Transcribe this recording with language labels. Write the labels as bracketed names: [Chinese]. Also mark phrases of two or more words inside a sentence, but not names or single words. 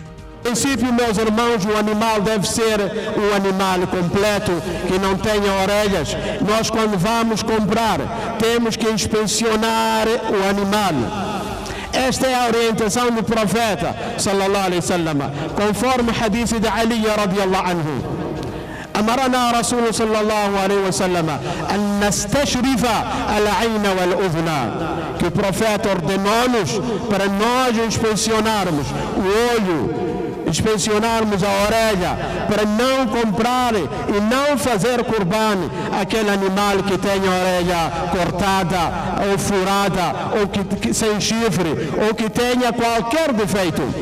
[Portuguese] Em princípio, meus irmãos, o animal deve ser um animal completo, que não tenha orelhas. Nós, quando vamos comprar, temos que inspecionar o animal. Esta é a orientação do profeta, [Arabic] صلى الله عليه وسلم, [Portuguese] conforme o hadith de Ali [Arabic] رضي الله عنه. أمرنا رسول صلى الله عليه وسلم أن نستشرف العين والأذن. [Portuguese] Que o profeta ordenou-nos para nós inspecionarmos o olho, inspecionarmos a orelha, para não comprar e não fazer qurban aquele animal que tenha a orelha cortada ou furada ou que sem chifre ou que tenha qualquer defeito.